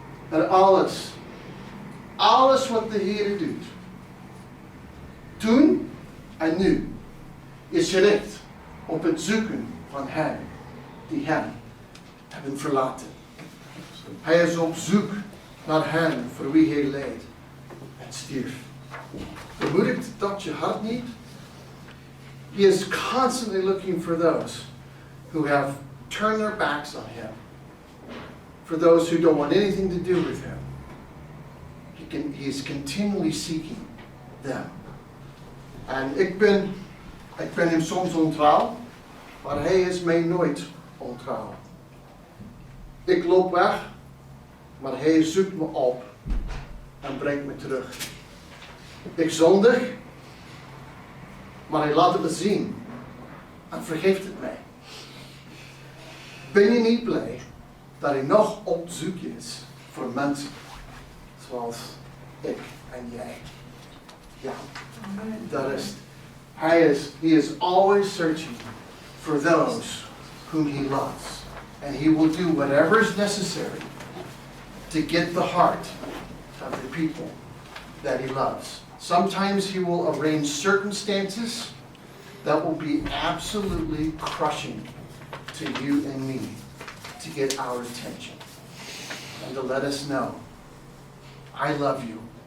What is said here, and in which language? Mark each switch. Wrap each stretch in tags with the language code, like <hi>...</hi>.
<nl>En alles wat de Heer doet, toen en nu, is gericht op het zoeken van hen die Hem hebben verlaten. Hij is op zoek naar hen voor wie Hij leed en stierf. Bemoedigt dat je hart niet?</nl> <en>He is constantly looking for those who have turned their backs on Him. For those who don't want anything to do with Him. He is continually seeking them.</en> <nl>En ik ben Hem soms ontrouw, maar Hij is mij nooit ontrouw. Ik loop weg, maar Hij zoekt me op en brengt me terug. Ik zondig, maar Hij laat het me zien en vergeeft het mij. Ben je niet blij dat Hij nog op zoek is voor mensen zoals ik en jij? Ja, dat is het.</nl> <en>He is always searching for those whom He loves. And He will do whatever is necessary to get the heart of the people that He loves. Sometimes He will arrange circumstances that will be absolutely crushing to you and me to get our attention and to let us know, I love you.</en>